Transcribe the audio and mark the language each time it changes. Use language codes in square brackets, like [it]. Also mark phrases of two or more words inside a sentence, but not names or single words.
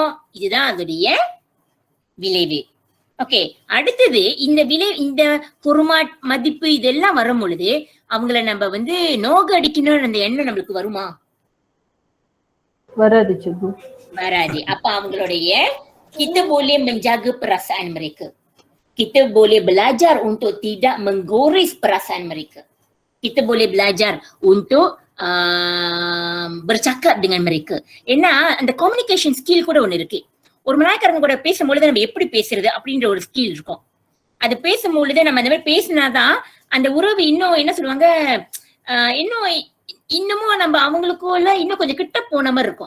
[ta] இதுதான் அதோடைய விளைவு. ஓகே, அடுத்தது இந்த ஹொர்மாட் மதிப்பு இதெல்லாம் வரும் பொழுது அவங்கள நம்ம வந்து நோக அடிக்கணும்னு அந்த எண்ணம் நம்மளுக்கு வருமா? வராது cikgu. வராது. அப்ப அவங்களுடைய [ms] kita boleh menjaga perasaan mereka. Kita boleh belajar untuk tidak menggores perasaan mereka. Kita boleh belajar untuk bercakap dengan mereka. [ta] ஏன்னா அந்த [en] communication skill [ta] கூட ஒண்ணு இருக்கு. ஒரு மலாய்க்காரங்க கூட பேசும்பொழுது நம்ம எப்படி பேசுறது அப்படின்ற ஒரு ஸ்கில் இருக்கும். அது பேசும்பொழுது நம்ம அந்த மாதிரி பேசினாதான் அந்த உறவு இன்னும் என்ன சொல்லுவாங்க, இன்னமும் நம்ம அவங்களுக்குள்ள இன்னும் கொஞ்சம் கிட்ட போன மாதிரி இருக்கும்.